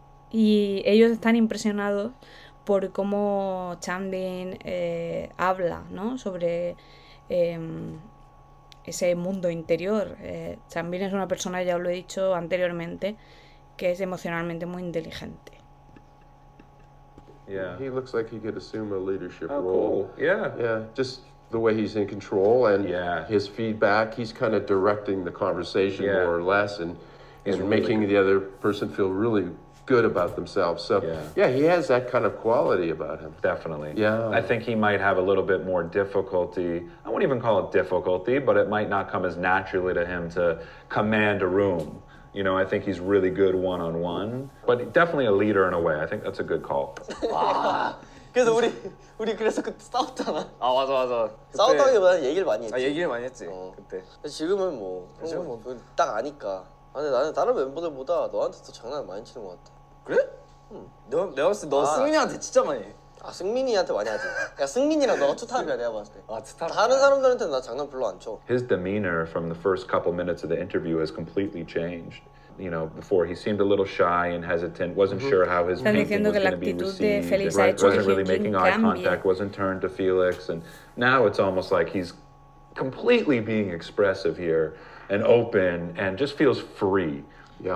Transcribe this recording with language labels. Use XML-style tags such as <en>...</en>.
<es>Y ellos están impresionados por cómo Chanbin habla, ¿no?, sobre ese mundo interior. Chanbin es una persona, ya os lo he dicho anteriormente, que es emocionalmente muy inteligente.</es> <en>Yeah. He looks like he could assume a leadership role. Cool. Yeah, just the way he's in control and his feedback. He's kind of directing the conversation more or less, and making the other person feel really good about themselves. So he has that kind of quality about him. Definitely. Yeah. I think he might have a little bit more difficulty. I wouldn't even call it difficulty, but it might not come as naturally to him to command a room. You know, I think he's really good one-on-one, but definitely a leader in a way. I think that's a good call.</en> <ko>그래서 우리 그래서 그때 싸웠잖아. 아 맞아. 싸웠다기보다는 얘기를 많이 했지. 얘기를 많이 했지. 그때. 지금은 딱 아니까. 근데 나는 다른 멤버들보다 너한테 더 장난을 많이 치는 것 같아. 그래? 응. 내가 봤을 때 너 승민이한테 진짜 많이 해. 승민이한테 많이 하지. 그러니까 승민이랑 너가 투탑이야, 내가 봤을 때. 투탑. 다른 사람들한테는 나 장난 별로 안 쳐.</ko> <en>His demeanor from the first couple minutes of the interview has completely changed. You know, before he seemed a little shy and hesitant, wasn't sure how his painting was going to be received, wasn't really making eye contact, wasn't turned to Felix, and now it's almost like he's completely being expressive here and open and just feels free. Yeah.</en>